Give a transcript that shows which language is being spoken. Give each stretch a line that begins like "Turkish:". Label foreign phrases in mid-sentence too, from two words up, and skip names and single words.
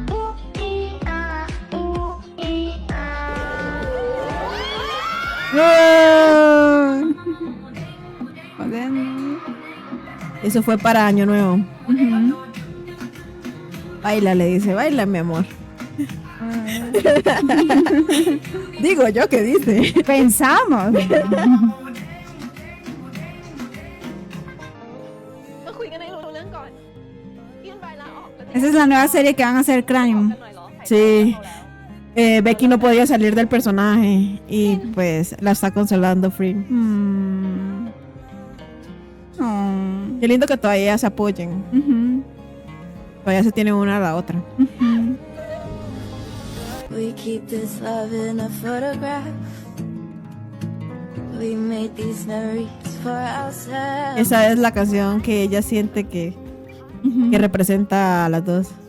Spanish: Eso fue para Año Nuevo. Ujú. Baila, le dice, baila, mi amor. Digo yo que dice. Pensamos.
Thai: ก็คุยกันให้รู้เรื่องก่อนยื่นใบลาออกกัน
Spanish: Esa es la nueva serie que van a hacer Crime.
Thai: หน่อยเหรอ
Spanish: Sí. Becky no podía salir del personaje y pues la está consolando Free. Mm. Oh. Qué lindo que todavía se apoyen. Ujú. Todavía se tienen una a la otra. Ujú.
English: We keep this love in a photograph. We made these memories for ourselves.
Spanish: Esa es la canción que ella siente que representa a las dos.